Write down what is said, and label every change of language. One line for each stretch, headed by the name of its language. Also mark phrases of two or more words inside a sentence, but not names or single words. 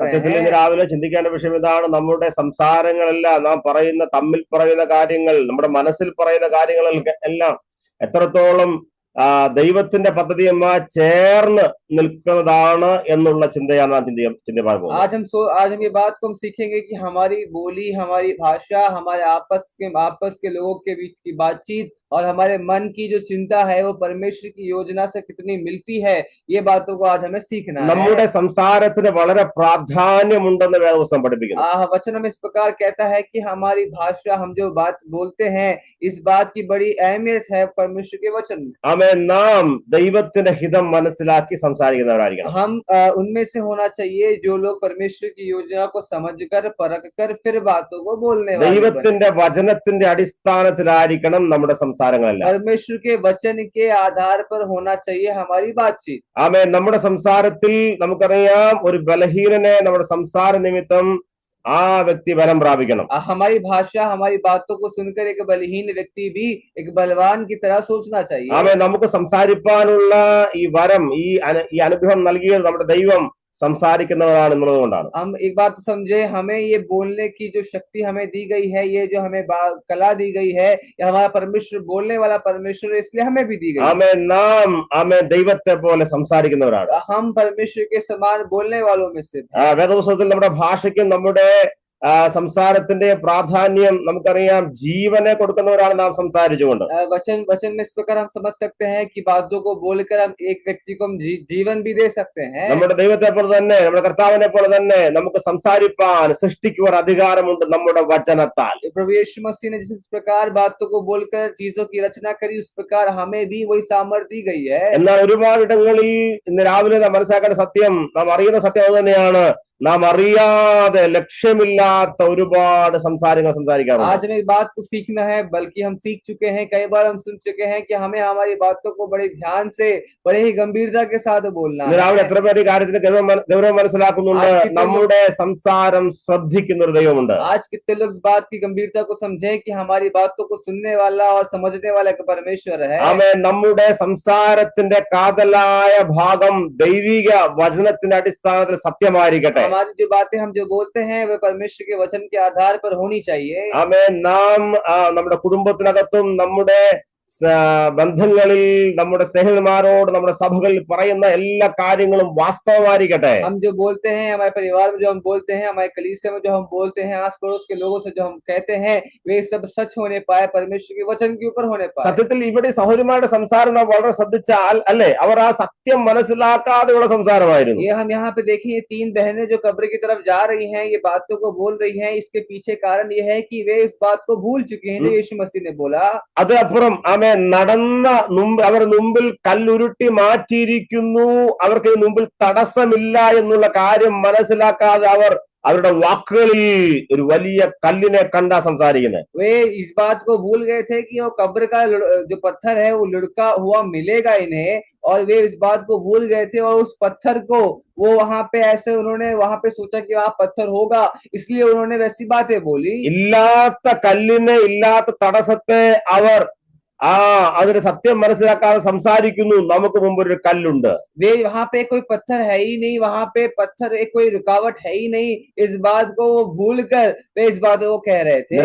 Malayalam: സത്യത്തിൽ
Hindi: हैं।
Malayalam: ഇന്ന് രാവിലെ ചിന്തിക്കേണ്ട വിഷയം ഇതാണ്, നമ്മുടെ സംസാരങ്ങളെല്ലാം, നാം പറയുന്ന തമ്മിൽ പറയുന്ന കാര്യങ്ങൾ, നമ്മുടെ മനസ്സിൽ പറയുന്ന കാര്യങ്ങൾ എല്ലാം എത്രത്തോളം ദൈവത്തിന്റെ പദ്ധതിയുമായി ചേർന്ന് നിൽക്കുന്നതാണ് എന്നുള്ള ചിന്തയാണ് നാം ചിന്തിക്കാൻ പോകുന്നത്.
Hindi: आज हम ये बात को हम सीखेंगे कि हमारी बोली, हमारी भाषा, हमारे आपस के लोगों के बीच की बातचीत और हमारे मन की जो चिंता है वो परमेश्वर की योजना से कितनी मिलती है, ये बातों को आज हमें सीखना है।
Malayalam: നമ്മുടെ സംസാരത്തിന് വളരെ പ്രാധാന്യമുണ്ടെന്ന് വേദപുസ്തകം പഠിപ്പിക്കുന്നു.
Hindi: वचन में इस प्रकार कहता है कि हमारी भाषा, हम जो बात बोलते हैं, इस बात की बड़ी अहमियत है परमेश्वर के वचन में।
Malayalam: ആമേൻ. നാം ദൈവത്തിന്റെ ഹിതം മനസ്സിലാക്കി സംസാരിക്കുന്നവരായിരിക്കണം.
Hindi: हम उनमें से होना चाहिए जो लोग परमेश्वर की योजना को समझकर, परखकर फिर बातों को बोलने वाले बने।
Malayalam: ദൈവത്തിന്റെ വചനത്തിന്റെ അടിസ്ഥാനത്തിലായിരിക്കണം നമ്മുടെ സംസാരങ്ങളെല്ലാം.
Hindi: परमेश्वर के वचन के आधार पर होना चाहिए हमारी बातचीत।
Malayalam: ആമേൻ. നമ്മുടെ സംസാരത്തിൽ നമുക്കറിയാം, ഒരു ബലഹീനനെ നമ്മുടെ സംസാര നിമിത്തം ആ വ്യക്തി ബലം പ്രാപിക്കണം.
Hindi: हमारी भाषा, हमारी बातों को सुनकर एक बलहीन व्यक्ति भी एक बलवान की तरह सोचना चाहिए।
Malayalam: ആമേൻ. നമുക്ക് സംസാരിപ്പാനുള്ള ഈ വരം, ഈ അനുഗ്രഹം നൽകിയത് നമ്മുടെ ദൈവം സംസാരിക്കുന്നവരാണ് എന്നുള്ളത് കൊണ്ടാണ്.
Hindi: हम एक बात तो समझे, हमें ये बोलने की जो शक्ति हमें दी गई है, ये जो हमें कला दी गई है, ये हमारा परमेश्वर, बोलने वाला परमेश्वर, इसलिए हमें भी दी गई।
Malayalam: ആമേൻ. നാം ദൈവത്തെ പോലെ സംസാരിക്കുന്നവരാണ്.
Hindi: हम परमेश्वर के समान बोलने वालों में से।
Malayalam: വേദപുസ്തകത്തിൽ നമ്മുടെ ഭാഷയ്ക്കും നമ്മുടെ സംസാരത്തിന്റെ പ്രാധാന്യം നമുക്കറിയാം. ജീവനെ കൊടുക്കുന്നവരാണ് നാം സംസാരിച്ചുകൊണ്ട്.
Hindi: वचन में इस प्रकार हम समझ सकते हैं कि बातों को बोलकर हम एक व्यक्ति को हम जीवन भी दे सकते हैं।
Malayalam: നമ്മുടെ ദൈവത്തെ പോലെ തന്നെ, നമ്മുടെ കർത്താവിനെ പോലെ തന്നെ നമുക്ക് സംസാരിപ്പാൻ, സൃഷ്ടിക്കുവാൻ അധികാരമുണ്ട് നമ്മുടെ വചനത്താൽ.
Hindi: प्रभु यीशु मसीह ने जिस प्रकार बातों को बोलकर चीजों की रचना करी, उस प्रकार हमें भी वही सामर्थ्य दी गई है।
Malayalam: എന്നാൽ ഒരുപാടിടങ്ങളിൽ ഇന്ന് രാവിലെ നാം മനസ്സിലാക്കേണ്ട സത്യം, നാം അറിയുന്ന സത്യം അത് തന്നെയാണ്, നാം അറിയാതെ ലക്ഷ്യമില്ലാത്ത ഒരുപാട് സംസാരങ്ങൾ സംസാരിക്കാറുണ്ട്.
Hindi: आज हमें बात को सीखना है, बल्कि हम सीख चुके हैं, कई बार हम सुन चुके हैं कि हमें हमारी बातों को बड़े ध्यान से, बड़े ही गंभीरता के साथ बोलना है।
Malayalam: രാവിലെ എത്ര പേര് കാര്യത്തിന് ഗൗരവം മനസ്സിലാക്കുന്നുണ്ട്? നമ്മുടെ സംസാരം ശ്രദ്ധിക്കുന്ന ഒരു ദൈവമുണ്ട്.
Hindi: आज कितने लोग इस बात की गंभीरता को समझे कि हमारी बातों को सुनने वाला और समझने वाला एक परमेश्वर है।
Malayalam: ആമേൻ. നമ്മുടെ സംസാരത്തിന്റെ കാതലായ ഭാഗം ദൈവിക വചനത്തിന്റെ അടിസ്ഥാനത്തിൽ സത്യമായിരിക്കട്ടെ.
Hindi: हमारी जो बातें हम जो बोलते हैं वे परमेश्वर के वचन के आधार पर होनी चाहिए।
Malayalam: ആമേൻ. നാം നമ്മുടെ കുടുംബത്തിനകത്തും നമ്മുടെ ബന്ധങ്ങളിൽ, നമ്മുടെ സ്നേഹിതന്മാരോട്, നമ്മുടെ സഭകളിൽ പറയുന്ന എല്ലാ കാര്യങ്ങളും വാസ്തവമായിരിക്കട്ടെ.
Hindi: हम जो बोलते हैं, हमारे परिवार में जो हम बोलते हैं, हमारे कलीसिया में जो हम बोलते हैं, आस पड़ोस के लोगों से जो हम कहते हैं, वे सब सच होने पाए, परमेश्वर के वचन के ऊपर होने पाए।
Malayalam: സത്യത്തിൽ ഇവിടെ സഹോദരിമാരുടെ സംസാരം നാം വളരെ ശ്രദ്ധിച്ചാൽ, അല്ലെ, അവർ ആ സത്യം മനസ്സിലാക്കാതെയുള്ള സംസാരമായിരുന്നു.
Hindi: ये हम यहाँ पे देखें, ये 3 बहनें जो कब्र की तरफ जा रही हैं, ये बातों को बोल रही हैं, इसके पीछे कारण ये है कि वे इस बात को भूल चुकी हैं जो यीशु मसीह ने बोला।
Malayalam: അതിനപ്പുറം അവർ മുമ്പിൽ കല്ലുരുട്ടി മാറ്റിയിരിക്കുന്നു, അവർക്ക് മുമ്പിൽ തടസ്സമില്ല എന്നുള്ള കാര്യം മനസ്സിലാക്കാതെ അവർ അവരുടെ വാക്കുകളിൽ ഒരു വലിയ കല്ലിനെ കണ്ടാ സംസാരിക്കുന്നത്.
Hindi: वे इस बात को भूल गए थे कि वो कब्र का जो पत्थर है वो लुढ़का हुआ मिलेगा इन्हें, और वे इस बात को भूल गए थे, और उस पत्थर को वो वहां पे ऐसे उन्होंने वहां पे सोचा कि वहां पत्थर होगा, इसलिए उन्होंने वैसी बातें बोली।
Malayalam: ഇല്ലാത്ത കല്ലിനെ, ഇല്ലാത്ത തടസ്സത്തെ അവർ അതിന് സത്യം മനസ്സിലാക്കാതെ സംസാരിക്കുന്നു. നമുക്ക് മുമ്പ് ഒരു കല്ലുണ്ട്.
Hindi: वे वहां पे कोई पत्थर है ही नहीं, वहां पे पत्थर एक कोई रुकावट है ही नहीं, इस बात को वो भूल कर वे इस बात को कह रहे थे।